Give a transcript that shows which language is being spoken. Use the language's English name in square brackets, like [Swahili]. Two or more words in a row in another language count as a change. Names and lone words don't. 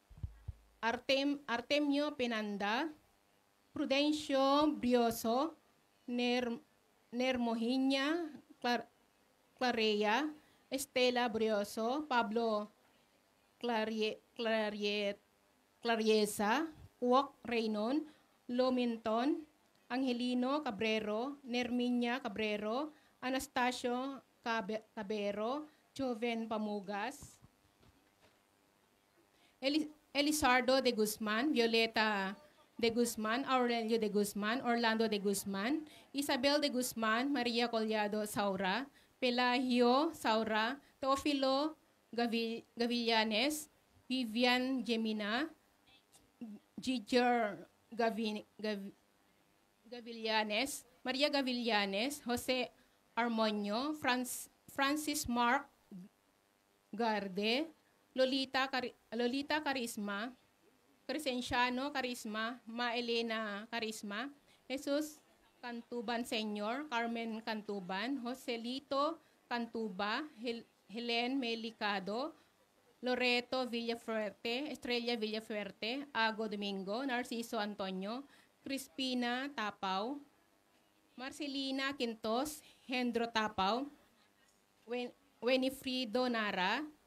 [Filipino] Artemio Penanda, Prudencio Brioso, Nermohinia Clarea, Estela Brioso, Pablo Clariesa, Uok Reynon, Lominton, Angelino Cabrero, Nerminia Cabrero, Anastasio Cabero, Joven Pamugas, Elisardo de Guzman, Violeta de Guzman, Aurelio de Guzman, Orlando de Guzman, Isabel de Guzman, Maria Collado Saura, Pelagio Saura, Teofilo Gavillanes, Vivian Gemina, Giger Gavillanes, Maria Gavillanes, Jose Armonio, Francis Mark Garde, Lolita Carisma, Crescenciano Carisma, Ma Elena Carisma, Jesus Cantuban Senior, Carmen Cantuban, Joselito Cantuba, Helen Melicado, Loreto Villafuerte, Estrella Villafuerte, Ago Domingo, Narciso Antonio, Crispina Tapao, Marcelina Quintos, Hendro Tapao, Winifrido Nara,